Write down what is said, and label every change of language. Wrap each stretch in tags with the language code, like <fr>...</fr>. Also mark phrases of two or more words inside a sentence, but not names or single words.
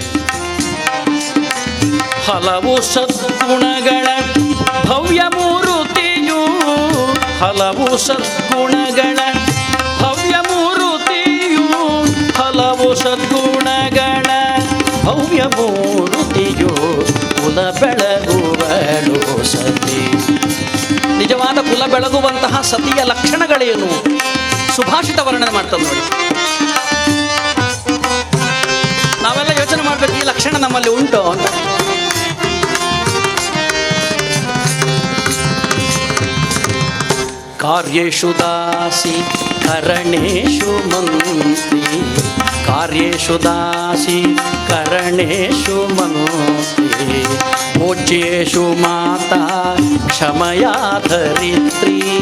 <kn>ಹಲವು ಸದ್ಗುಣಗಳ ಭವ್ಯ ಮೂರುತಿಯು, ಹಲವು ಸದ್ಗುಣಗಳ ಭವ್ಯ ಮೂರುತಿಯು, ಹಲವು ಸದ್ಗುಣಗಳ ಭವ್ಯ ಮೂರುತಿಯು, ಕುಲ ಬೆಳಗುವಳು ಸತಿ. ನಿಜವಾದ ಕುಲ ಬೆಳಗುವಂತಹ ಸತಿಯ ಲಕ್ಷಣಗಳೇನು? ಸುಭಾಷಿತ ವರ್ಣನೆ ಮಾಡ್ತದೆ ನೋಡಿ. ನಾವೆಲ್ಲ ಯೋಚನೆ ಮಾಡಬೇಕು, ಈ ಲಕ್ಷಣ ನಮ್ಮಲ್ಲಿ ಉಂಟು ಅಂತ.</kn> <sa>ಕಾರ್ಯೇಷು ದಾಸಿ ಕರಣೇಶು ಮಂತ್ರಿ, ಕಾರ್ಯೇಷು ದಾಸಿ ಕರಣೇಶು ಮಂತ್ರಿ, ಭೋಜ್ಯೇಷು ಮಾತಾ ಕ್ಷಮಯಾ ಧರಿತ್ರಿ.</sa>